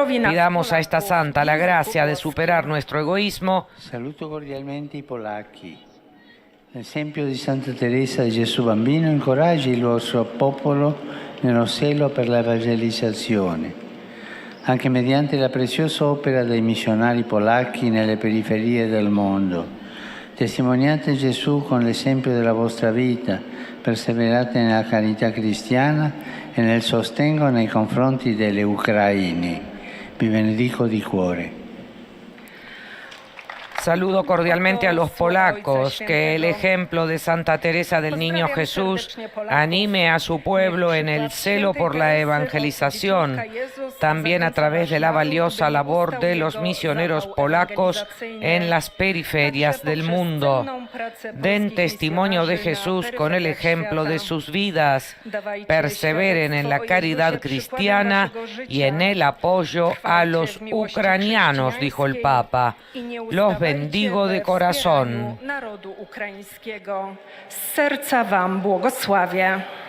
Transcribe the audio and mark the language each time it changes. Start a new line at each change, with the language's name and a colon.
Spanish: Pidamos a esta santa la gracia de superar nuestro egoísmo.
Italian: Saluto cordialmente i polacchi. L'esempio di Santa Teresa di Gesù Bambino incoraggia il suo popolo nello zelo per la evangelizzazione, anche mediante la preziosa opera dei missionari polacchi nelle periferie del mondo. Testimoniate Gesù con l'esempio della vostra vita, perseverate nella carità cristiana e nel sostegno nei confronti delle ucraine. Vi benedico di cuore.
Spanish: Saludo cordialmente a los polacos, que el ejemplo de Santa Teresa del Niño Jesús anime a su pueblo en el celo por la evangelización, también a través de la valiosa labor de los misioneros polacos en las periferias del mundo. Den testimonio de Jesús con el ejemplo de sus vidas, perseveren en la caridad cristiana y en el apoyo a los ucranianos, dijo el Papa. Los bendigo de corazón.
Polish: Narodu ukraińskiego. Z serca wam błogosławię.